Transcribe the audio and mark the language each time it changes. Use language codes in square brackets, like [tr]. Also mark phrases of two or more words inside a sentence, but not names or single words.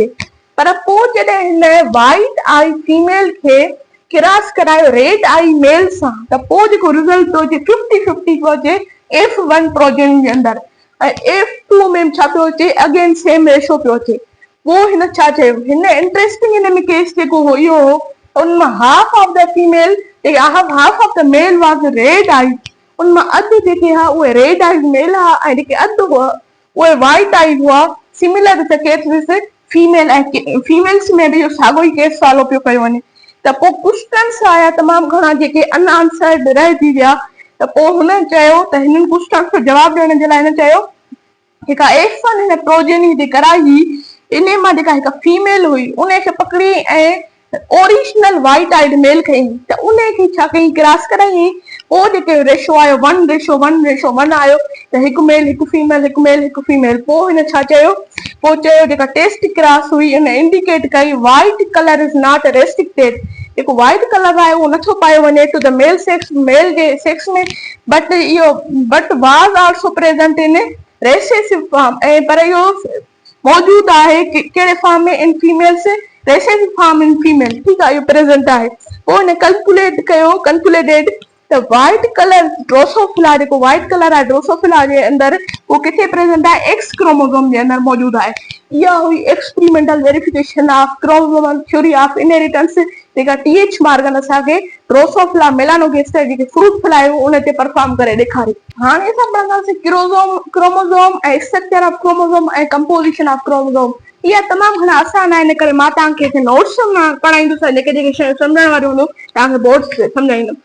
[sd] पर पोइ जॾहिं हिन [en] white eye female [sd] खे क्रॉस करायो [en] red eye male [sd] सां, त पोइ जेको रिज़ल्ट पियो अचे 50-50 पियो अचे [en] F1 progeny [sd] जे अंदरि, ऐं F2 में छा पियो अचे? [en] again same ratio [sd] पियो अचे। पोइ हिन छा चयो, हिन इंटरेस्टिंग हिन में केस जेको हो इहो हो, उन मां [en] half of the female, half of the male was red eye, [sd] उन मां अधु जेके हा उहे [en] red eye male [sd] हा, ऐं जेके अधु हुआ उहे [en] white eye [sd] हुआ। [en] similar the case with female, [sd] ऐं फीमेल्स में बि इहो साॻियो ई केस फॉलो पियो कयो वञे। त पोइ क्वेश्चन्स आया तमामु घणा जेके अनआंसर्ड रहिजी विया। त पोइ हुन चयो त हिननि क्वेश्चन्स जो जवाबु ॾियण जे लाइ हिन चयो जेका F1 हिन प्रोजेनी जे कराई हुई, इन मां जेका हिकु फीमेल हुई उनखे पकड़ी ऐं [en] original white eyed male [sd] खई, त उनखे छा कई? क्रॉस कराई। पोइ जेके रेशो आयो 1:1:1 आयो, त हिकु मेल हिकु फीमेल, हिकु मेल हिकु फीमेल। पोइ हिन छा चयो? पोइ चयो जेका [en] test cross [sd] हुई इन इंडिकेट कई [en] white colour is not restricted, [sd] जेको [en] white colour [sd] आहे उहो नथो पायो वञे [en] to the male sex, [sd] मेल जे सेक्स में, [en] but was also present in recessive form, [sd] ऐं पर इहो मौजूदु आहे कहिड़े फॉर्म में? [en] in females, recessive form in female. [sd] ठीकु आहे, इहो प्रेजेंट आहे। पोइ हिन कैलकुलेट कयो, कैलकुलेटेड त [en] white colour Drosophila, [sd] जेको [en] white colour [sd] आहे ड्रोसोफिला जे अंदरि, उहो किथे प्रेजेंट आहे? [en] X chromosome [sd] जे अंदरि मौजूदु आहे। इहा हुई [en] experimental verification of chromosomal theory of inheritance, [sd] जेका टी.एच. मॉर्गन असांखे ड्रोसोफिला मेलानोगास्टर जेके [en] fruit fly [sd] उन ते परफॉर्म करे ॾेखारी। हाणे असां पढ़ंदासीं क्रोमोसोम ऐं [en] structure of chromosome [sd] ऐं [en] composition of chromosome. [sd] इहा तमामु घणा आसान आहे, इन करे मां तव्हांखे नोट्स मां पढ़ाईंदुसि, जेके जेके शयूं सम्झण वारियूं हूंदियूं तव्हांखे बोर्ड्स ते सम्झाईंदुमि।